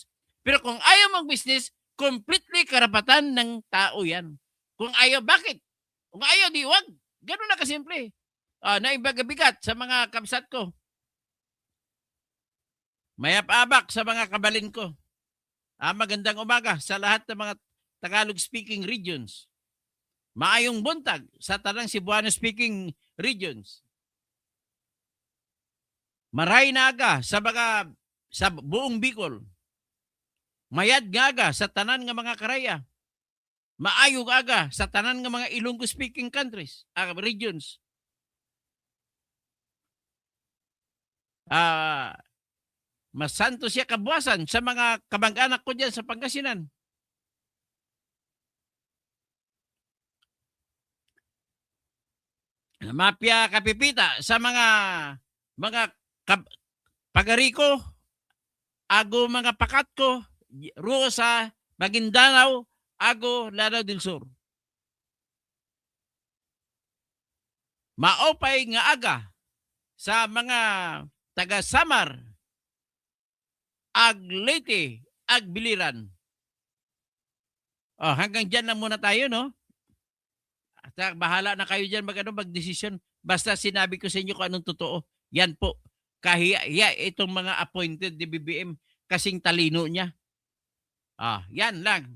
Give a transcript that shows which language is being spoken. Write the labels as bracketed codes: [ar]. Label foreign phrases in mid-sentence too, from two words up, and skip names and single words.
[tl] Pero kung ayaw mag-business, completely karapatan ng tao yan. Kung ayaw, bakit? Kung ayaw, di wag. Ganun na kasimple. [ilo] Naibagabigat sa mga kabsat ko. [pam] Mayap-abak sa mga kabalin ko. [tl] Magandang umaga sa lahat ng mga [en] Tagalog-speaking regions. [ceb] Maayong buntag sa tanang [en] Cebuano-speaking regions. [bik] Maray na aga sa buong Bicol. [krj] Mayad nga aga sa tanan nga mga karaya. [hil] Maayo nga aga sa tanan nga mga Ilonggo [en] speaking countries, regions. [pag] Masanto siya kabuasan sa mga kamag-anak ko diyan sa Pangasinan. [mdh] Mapya kapipita sa mga pagariko, ago mga pakat ko, ruo sa Maguindanao, ago Lanao del Sur. [war] Maopay nga aga sa mga taga Samar, ag Leyte, ag Biliran. [tl] Hanggang dyan lang muna tayo, no? Bahala na kayo dyan mag-desisyon. Basta sinabi ko sa inyo kung anong totoo. Yan po. Kahiya itong mga appointed ni BBM kasing talino niya. Yan lang.